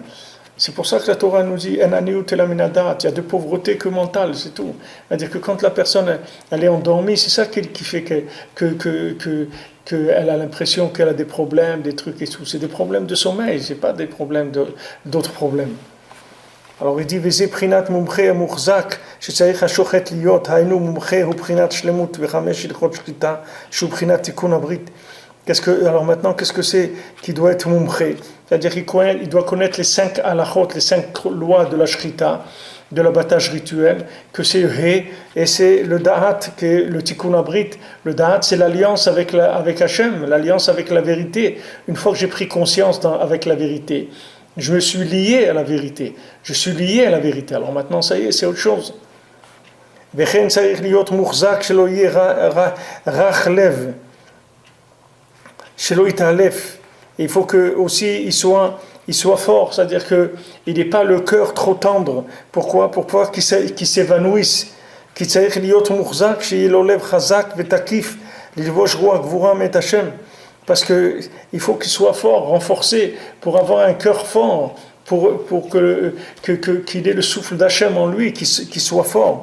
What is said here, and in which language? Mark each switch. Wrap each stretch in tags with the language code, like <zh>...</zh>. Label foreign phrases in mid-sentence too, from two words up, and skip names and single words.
<fr>C'est pour ça que la Torah nous dit il y a de pauvreté que mentale, c'est tout. C'est-à-dire que quand la personne elle est endormie, c'est ça qui fait qu'elle a l'impression qu'elle a des problèmes, des trucs et tout. C'est des problèmes de sommeil, c'est pas des problèmes d'autres problèmes. Alors il dit</fr> <he>וזה בחינת מומחה המוחזק שצריך השוחט להיות, היינו מומחה הוא בחינת שלמות וחמש הלכות שחיטה שהוא בחינת תיקון הברית.</he> <fr>Alors maintenant, qu'est-ce que c'est qui doit être mumché? C'est-à-dire qu'il doit connaître les 5 halachot, les 5 lois de la shrita, de l'abattage rituel, que c'est He, et c'est le Da'at, qui est le</fr> <he>תיקון הברית.</he> <fr>Le Da'at, c'est l'alliance avec Hachem, l'alliance avec la vérité. Une fois que j'ai pris conscience avec la vérité, je me suis lié à la vérité. Je suis lié à la vérité. Alors maintenant, ça y est, c'est autre chose.</fr> <he>וכן צריך להיות מוחזק שלא יהיה רך לב.</he> <fr>Il faut que aussi il soit fort, c'est-à-dire que il n'ait pas le cœur trop tendre. Pourquoi? Pour pouvoir qu'il s'évanouisse. Parce que il faut qu'il soit fort, renforcé, pour avoir un cœur fort, pour qu'il ait le souffle d'Hachem en lui, qu'il soit fort.</fr>